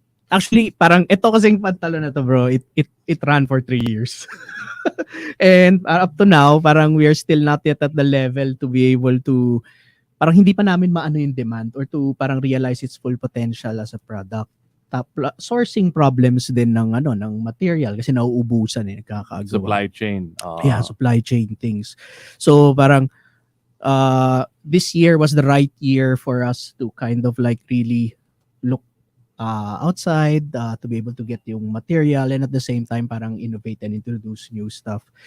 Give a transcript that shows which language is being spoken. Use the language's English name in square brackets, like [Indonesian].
[English] Actually, [Filipino] parang ito kasing pantalon na to, [English] bro, it ran for 3 years. And up to now, parang we are still not yet at the level to be able to, [Filipino] parang hindi pa namin maano yung [English] demand or to parang realize its full potential as a product. [Filipino] Sourcing problems din ng ng material kasi nauubusan nagkakagawa. [English] Supply chain. Yeah, supply chain things. So parang this year was the right year for us to kind of like really look outside to be able to get yung material and at the same time parang innovate and introduce new stuff.